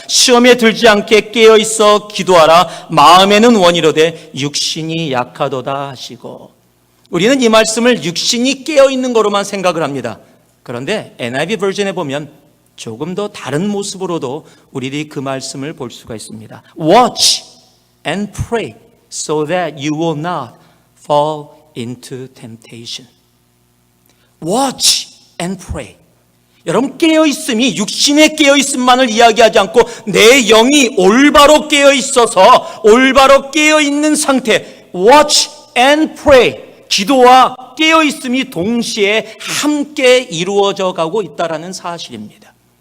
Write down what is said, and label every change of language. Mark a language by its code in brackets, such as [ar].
[ko] 시험에 들지 않게 깨어 있어 기도하라. 마음에는 원이로되 육신이 약하도다 하시고. 우리는 이 말씀을 육신이 깨어 있는 거로만 생각을 합니다. 그런데 NIV 버전에 보면 조금 더 다른 모습으로도 우리들이 그 말씀을 볼 수가 있습니다. [en] Watch and pray so that you will not fall into temptation. Watch and pray. [ko] 여러분, 깨어있음이 육신의 깨어있음만을 이야기하지 않고 내 영이 올바로 깨어있어서 올바로 깨어있는 상태, [en] watch and pray. [ko] 기도와 깨어있음이 동시에 함께 이루어져 가고 있다는 사실입니다.